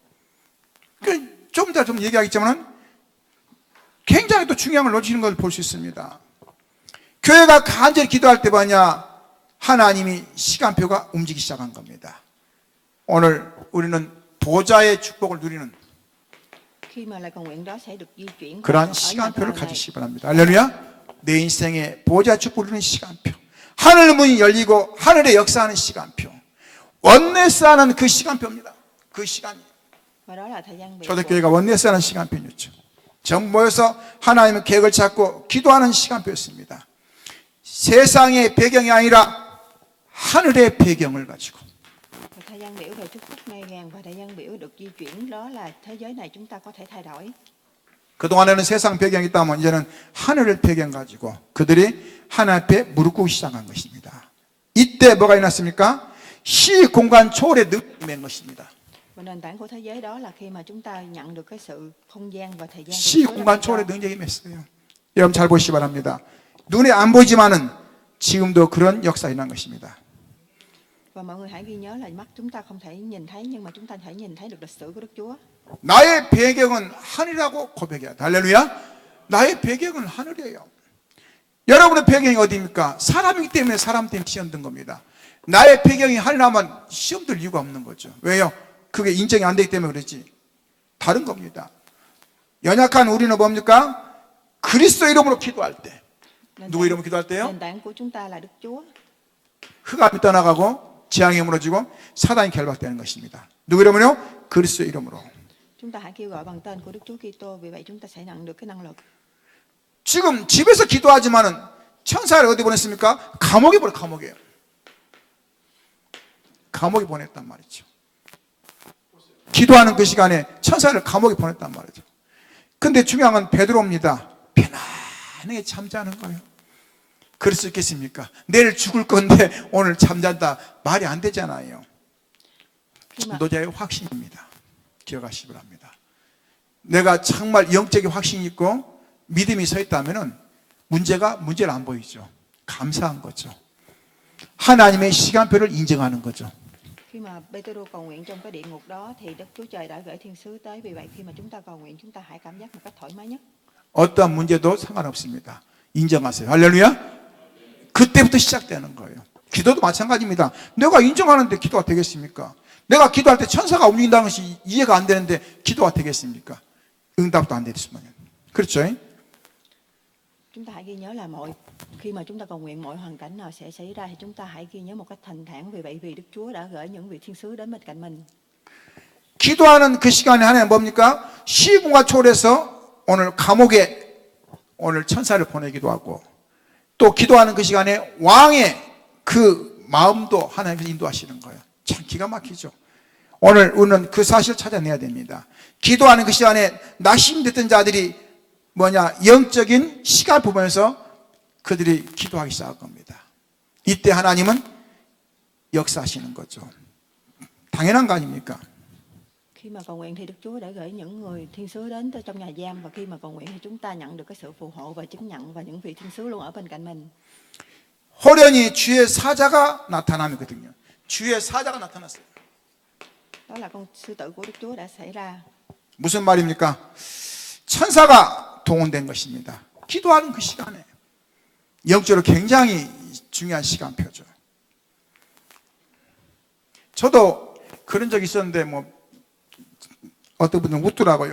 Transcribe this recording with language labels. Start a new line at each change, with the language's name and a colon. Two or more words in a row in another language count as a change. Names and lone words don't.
Korean: 좀 이따 좀 얘기하겠지만 굉장히 또 중요한 걸 놓치는 걸 볼 수 있습니다. 교회가 간절히 기도할 때 뭐냐, 하나님이 시간표가 움직이기 시작한 겁니다. 오늘 우리는 보좌의 축복을 누리는
Vietnamese: Khi mà lời cầu nguyện đó sẽ được di chuyển
Korean: 그러한
Vietnamese: ở nhà
Korean: 시간표를
Vietnamese: thờ này.
Korean: 가지시기 바랍니다. 할렐루야. 내 인생의 보좌 축복을 누리는 시간표, 하늘 문이 열리고 하늘의 역사하는 시간표, 원내스하는 그 시간표입니다. 그 시간이
Vietnamese: Và đó là thời gian biểu của
Korean: 초대교회가 원내스하는 시간표였죠. 전 모여서 하나님의 계획을 찾고 기도하는 시간표였습니다. 세상의 배경이 아니라 하늘의 배경을 가지고.
Vietnamese: Và thời gian biểu về chúc phúc ngày vàng và thời gian biểu được di chuyển đó là thế giới này chúng ta có thể thay đổi.
Korean: 그동안에는 세상 배경이 있다면 이제는 하늘을 배경 가지고 그들이 하나님 앞에 무릎 꿇기 시작한 것입니다. 이때 뭐가 일어났습니까? 시공간 초월의 능력이 임한 것입니다.
Vietnamese: Và nền tảng của thế giới đó là khi mà chúng ta nhận được cái sự không gian và thời gian.
Korean: 시공간 초월의 능력이 임했어요. 여러분 잘 보시기 바랍니다. 눈에 안 보이지만은 지금도 그런 역사가 일어난 것입니다.
Vietnamese: Và mọi người hãy ghi nhớ là mắt chúng ta không thể nhìn thấy nhưng mà chúng ta thể nhìn thấy được lịch sử của Đức Chúa.
Korean: 나의 배경은 하늘이라고 고백해야 돼. 할렐루야. 나의 배경은 하늘이에요. 여러분의 배경이 어디입니까? 사람이기 때문에 사람 때문에 시험 든 겁니다. 나의 배경이 하늘이라면 시험 들 이유가 없는 거죠. 왜요? 그게 인정이 안 되기 때문에 그렇지. 다른 겁니다. 연약한 우리는 뭡니까? 그리스도 이름으로 기도할 때. 누구 이름으로 기도할 때요?
Vietnamese: Nền tảng của chúng ta là Đức Chúa.
Korean: 흑암이 떠나가고 재앙이 무너지고 사단이 결박되는 것입니다. 누구 이름으로? 그리스도 이름으로.
Vietnamese: Chúng ta hãy kêu gọi bằng tên của Đức Chúa Kitô, vì vậy chúng ta sẽ nhận được cái năng lực.
Korean: 지금 집에서 기도하지만은 천사를 어디 보냈습니까? 감옥에 보내, 감옥에요. 감옥에 보냈단 말이죠. 기도하는 그 시간에 천사를 감옥에 보냈단 말이죠. 근데 중요한 건 베드로입니다. 편안하게 잠자는 거예요. 그럴 수 있겠습니까? 내일 죽을 건데 오늘 잠잔다. 말이 안 되잖아요. 전도자의 확신입니다. 기억하시기 바랍니다. 내가 정말 영적인 확신이 있고 믿음이 서 있다면 문제를 안 보이죠. 감사한 거죠. 하나님의 시간표를 인정하는 거죠.
Vietnamese: Khi mà Pêtôrô cầu nguyện trong cái địa ngục đó thì Đức Chúa Trời đã gửi thiên sứ tới. Vì vậy khi mà chúng ta cầu nguyện, chúng ta hãy cảm giác một cách thoải mái nhất.
Korean: 어떠한 문제도 상관없습니다. 인정하세요. 할렐루야. 그때부터 시작되는 거예요. 기도도 마찬가지입니다. 내가 인정하는데 기도가 되겠습니까? 내가 기도할 때 천사가 움직인다는 것이 이해가 안 되는데 기도가 되겠습니까? 응답도 안 되겠으면. 그렇죠?
Vietnamese: Chúng ta hãy ghi nhớ là khi mà chúng ta cầu nguyện, mọi hoàn cảnh nào sẽ xảy ra thì chúng ta hãy ghi nhớ một cách thành thản. Vì vậy vì Đức Chúa đã gửi những vị thiên sứ đến bên cạnh mình.
Korean: 기도하는 그 시간에 하나님 뭡니까? 시공간 초월해서 오늘 감옥에 오늘 천사를 보내기도 하고 또 기도하는 그 시간에 왕의 그 마음도 하나님께서 인도하시는 거예요. 참 기가 막히죠. 오늘 우리는 그 사실을 찾아내야 됩니다. 기도하는 그 시간에 낙심됐던 자들이 영적인 시간 부분에서 그들이 기도하기 시작할 겁니다. 이때 하나님은 역사하시는 거죠. 당연한 거 아닙니까?
Vietnamese: Khi mà cầu nguyện thì Đức Chúa đã gửi những người thiên sứ đến từ trong nhà giam, và khi mà cầu nguyện thì chúng ta nhận được cái sự phù hộ và chứng nhận, và những vị thiên sứ luôn ở bên cạnh mình.
Korean: 호련히 주의 사자가 나타나거든요. 주의 사자가 나타났어요.
Vietnamese: Đó là con sư tử của Đức Chúa đã xảy ra.
Korean: 무슨 말입니까? 천사가 동원된 것입니다. 기도하는 그 시간에 영적으로 굉장히 중요한 시간표죠. 저도 그런 적이 있었는데 어떤 분은 웃더라고요.